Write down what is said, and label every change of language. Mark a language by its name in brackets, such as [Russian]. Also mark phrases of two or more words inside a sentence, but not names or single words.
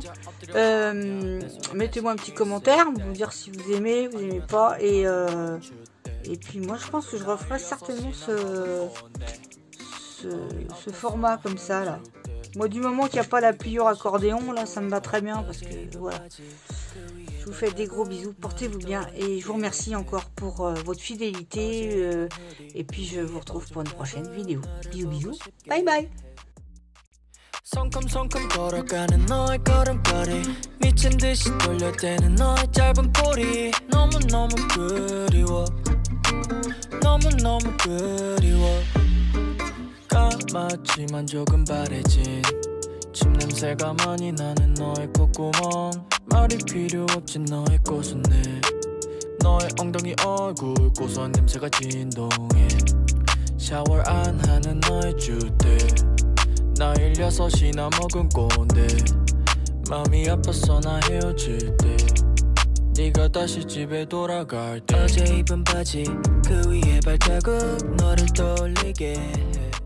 [French] Mettez-moi un petit commentaire, vous dire si vous aimez pas, et puis moi je pense que je referai certainement ce format comme ça là. Moi du moment qu'il n'y a pas la pliure accordéon là, ça me va très bien, parce que voilà. Je vous fais des gros bisous, portez-vous bien, et je vous remercie encore pour votre fidélité, et puis je vous retrouve pour une prochaine vidéo. Bisous bisous, bye bye. [Korean] 성큼성큼 걸어가는 너의 걸음걸이 미친 듯이 돌려대는 너의 짧은 꼬리 너무너무 그리워 너무너무 그리워 까맣지만 조금 바래진 침 냄새가 많이 나는 너의 콧구멍 말이 필요 없지 너의 꽃은내 너의 엉덩이 얼굴 고소한 냄새가 진동해 샤워 안 하는 너의 주대 나일 6이나 먹은 꼰대 마음이 아팠어 나 헤어질 때 네가 다시 집에 돌아갈 때 어제 입은 바지 그 위에 발자국 너를 떠올리게